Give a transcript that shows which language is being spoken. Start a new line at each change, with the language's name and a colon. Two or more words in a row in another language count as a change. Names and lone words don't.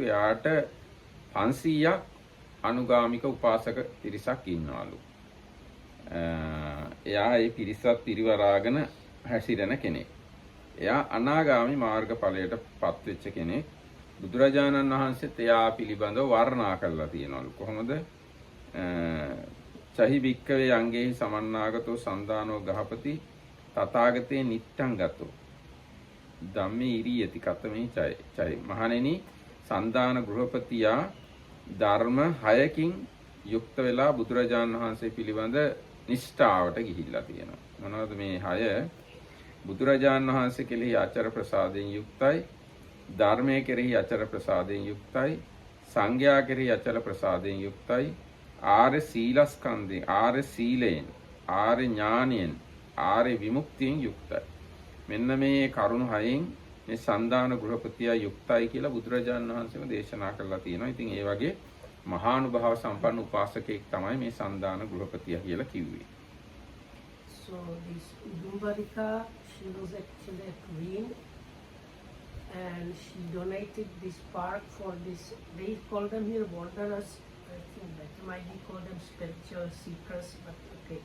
Sinhala: එයාට 500ක් අනුගාමික උපාසක පිරිසක් ඉන්නවලු. එයා ඒ පිරිසත් පිරිවරාගෙන හැසිරෙන කෙනෙක්. එයා අනාගාමි මාර්ගඵලයට පත් වෙච්ච කෙනෙක්. බුදුරජාණන් වහන්සේත් එයා පිළිබඳව වර්ණනා කරලා තියෙනවලු. කොහොමද?
Pali: චහි භික්කවේ අංගේහි සමන්නාගතෝ සන්දානෝ ගහපති තථාගතේ නිත්තං ගතෝ ධම්මේ ඉරියති කතමේ චය.
Sinhala: මහණෙනි සන්දාන ගෘහපතියා ධර්ම 6කින් යුක්ත වෙලා බුදුරජාණන් වහන්සේ පිළිබඳ නිෂ්ඨාවට ගිහිල්ලා තියෙනවා. මොනවද මේ 6? බුදුරජාණන් වහන්සේ කෙරෙහි ආචාර ප්‍රසාදයෙන් යුක්තයි, ධර්මයේ කෙරෙහි ආචාර ප්‍රසාදයෙන් යුක්තයි, සංඝයා කෙරෙහි ආචාර ප්‍රසාදයෙන් යුක්තයි, ආර්ය සීලස්කන්ධයෙන්, ආර්ය සීලයෙන්, ආර්ය ඥානයෙන්, ආර්ය විමුක්තියෙන් යුක්තයි. මෙන්න මේ කරුණු 6න් මේ සන්දාන ගෘහපතියා යුක්තයි කියලා බුදුරජාණන් වහන්සේම දේශනා කරලා තියෙනවා. ඉතින් ඒ වගේ මහානුභාව සම්පන්න උපාසකෙක් තමයි මේ සන්දාන ගෘහපතියා කියලා කිව්වේ.
English: So this Udumbarika, she was actually a queen, and she donated this park for this. They call them here wanderers I think that might be call them spiritual seekers, but okay.